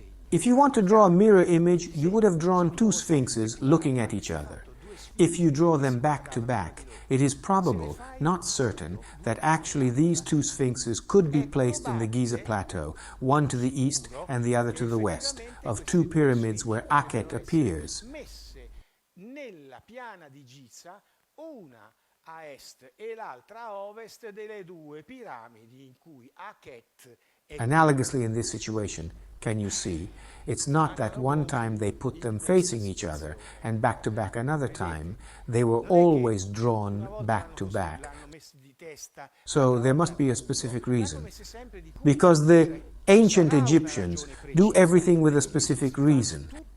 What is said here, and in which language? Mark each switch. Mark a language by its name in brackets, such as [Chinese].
[English] If you want to draw a mirror image, you would have drawn two sphinxes looking at each other. If you draw them back to back, it is probable, not certain, that actually these two sphinxes could be placed in the Giza Plateau, one to the east and the other to the west, of two pyramids where Akhet appears. [Italian] Nella piana di Giza, una a est e l'altra a ovest delle due piramidi in cui Akhet è. [English] Analogously in this situation, can you see, it's not that one time they put them facing each other and back to back another time, they were always drawn back to back. So there must be a specific reason. Because the ancient Egyptians do everything with a specific reason.